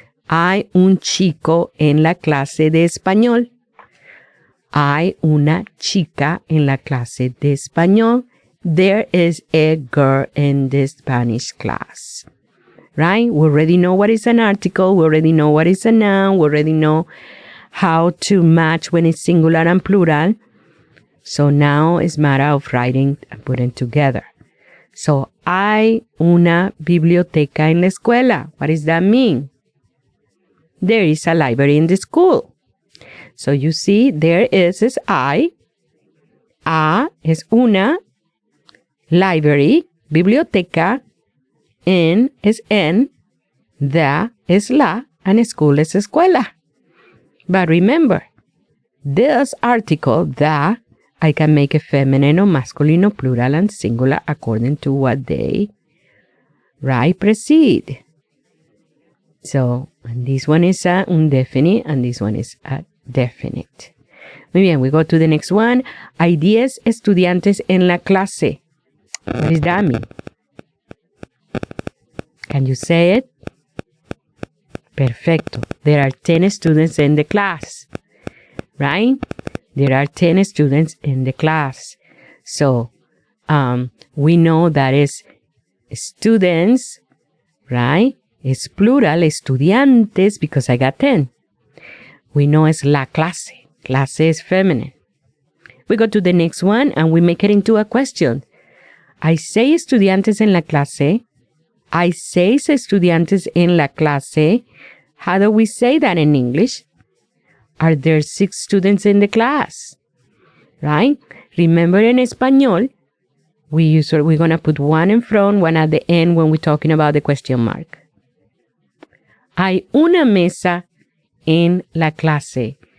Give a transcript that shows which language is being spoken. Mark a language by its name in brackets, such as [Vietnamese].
[Spanish] Hay un chico en la clase de español. Hay una chica en la clase de español. [English] There is a girl in the Spanish class. Right? We already know what is an article. We already know what is a noun. We already know how to match when it's singular and plural. So now it's a matter of writing and putting together. So, [Spanish] hay una biblioteca en la escuela. [English] What does that mean? There is a library in the school. So you see, there is I. A is una. Library, biblioteca. En is en. The is la. And school is escuela. But remember, this article, the, I can make it feminine or masculine or plural and singular according to what they, right, precede. So, and this one is a indefinite and this one is a definite. [Spanish] Muy bien, [English] we go to the next one. [Spanish] Hay 10 estudiantes en la clase. [English] What does that mean? Can you say it? Perfecto. There are 10 students in the class, right? There are 10 students in the class. So, we know that is students, right? It's plural, estudiantes, because I got 10. We know it's [Spanish] la clase. [English] Clase is feminine. We go to the next one and we make it into a question. [Spanish] Hay 6 estudiantes en la clase. Hay 6 estudiantes en la clase. [English] How do we say that in English? Are there 6 students in the class? Right? Remember in Español, we're going to put one in front, one at the end when we're talking about the question mark. [Spanish] Hay una mesa en la clase.